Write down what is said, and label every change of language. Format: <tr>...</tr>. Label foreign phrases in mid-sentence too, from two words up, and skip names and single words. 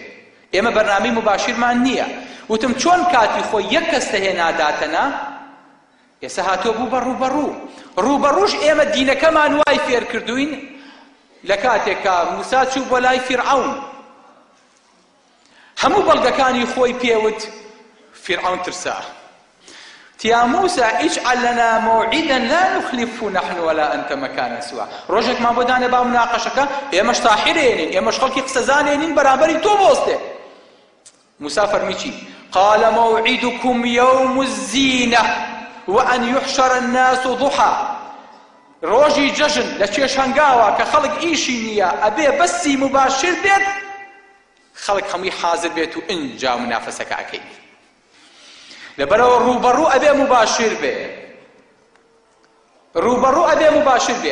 <ckb>ئێمە بەرنامەی مباشرمان نییە. وتم چۆن کاتی خۆی یەک کەس هێناداتەنا، ئێستا هاتۆ بوو بە ڕووبەڕوو. ڕووبەڕووش ئێمە دینەکەمان وای فێر کردوین لە کاتێکا موسا چوو بۆ لای فیرعەون، هەموو بەڵگەکانی خۆی پێوت، فیرعەون ترسا.</ckb> <ar>تیا موسى اجعل لنا موعدا لا نخلفه نحن ولا أنت مكانا سوا.</ar> <ckb>ڕۆژێکمان بۆ دانێ با مناقەشەکە، ئێمەش تاحیرێنین، ئێمەش خەڵکی قسەزانێنین بەرامبەری تۆ بۆستێ. موسى فەرمی چی؟</ckb> <ar>قال موعدكم يوم الزينة وأن يحشر الناس ضحى.</ar> <ckb>ڕۆژی جەژن لە چێش هەنگاوە کە خەڵک ئیشی نییە، ئەبێ بەسی مباشر بێت، خەڵک هەمووی حازر بێت و ئینجا منافەسەکە ئەکەیت. لەبەرەوە ڕووبەڕوو ئەبێ مباشر بێ، ڕووبەڕوو ئەبێ مباشر بێ.</ckb>